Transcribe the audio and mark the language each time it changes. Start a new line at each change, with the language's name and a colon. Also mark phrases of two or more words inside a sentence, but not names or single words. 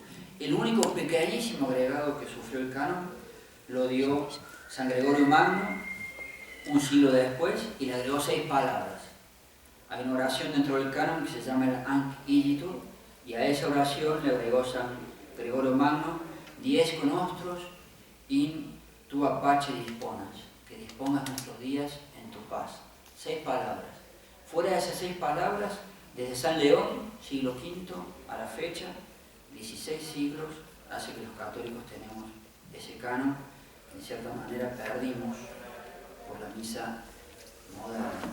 Spanish: El único pequeñísimo agregado que sufrió el canon lo dio San Gregorio Magno un siglo después y le agregó 6 palabras. Hay una oración dentro del canon que se llama el Anc Igitur y a esa oración le agregó San Gregorio Magno:
Latin: dies nostros in tua pace disponas,
Spanish: que dispongas nuestros días en tu paz. 6 palabras. Fuera de esas 6 palabras, desde San León, siglo V a la fecha, 16 siglos, hace que los católicos tenemos ese canon que en cierta manera perdimos por la misa moderna.